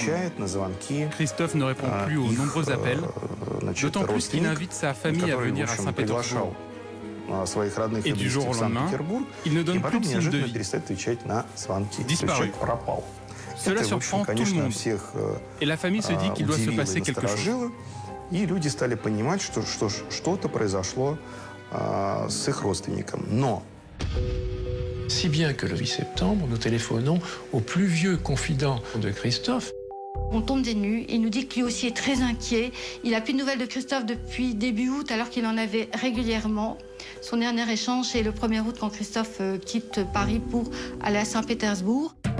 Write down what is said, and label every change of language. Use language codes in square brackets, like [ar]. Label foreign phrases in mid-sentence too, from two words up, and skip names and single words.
[fr] Christophe ne répond plus aux nombreux appels, d'autant plus qu'il invite sa famille à venir à Saint-Pétersbourg. Et du jour au lendemain, il ne donne plus de signe de vie. Disparu. Cela surprend tout le monde. Et la famille se dit qu'il doit se passer quelque chose. [ru] И люди стали понимать, что что-то произошло с их родственником. Но [fr] Si bien que le 8 septembre, nous téléphonons au plus vieux confident de Christophe. On tombe des nues, il nous dit que lui aussi est très inquiet. Il n'a plus de nouvelles de Christophe depuis début août, alors qu'il en avait régulièrement. Son dernier échange, c'est le 1er août, quand Christophe quitte Paris pour aller à Saint-Pétersbourg.